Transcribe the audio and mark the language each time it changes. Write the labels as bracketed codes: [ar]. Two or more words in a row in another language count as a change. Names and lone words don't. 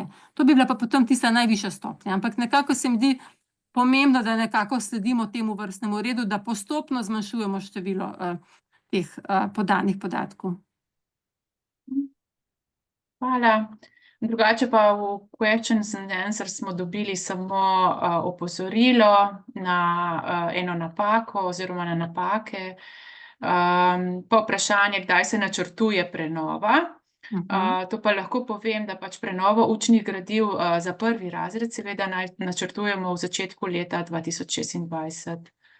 [sl] To bi bila pa potem tista najvišja stopnja, ampak nekako se mi zdi pomembno, da nekako sledimo temu vrstnemu redu, da postopno zmanjšujemo število teh podanih podatkov. Hvala. Drugače pa v [en] questions and answers [sl] smo dobili samo opozorilo na eno napako oziroma na napake. Pa vprašanje, kdaj se načrtuje prenova. To pa lahko povem, da pač prenovo učnih gradiv za prvi razred seveda načrtujemo v začetku leta 2026.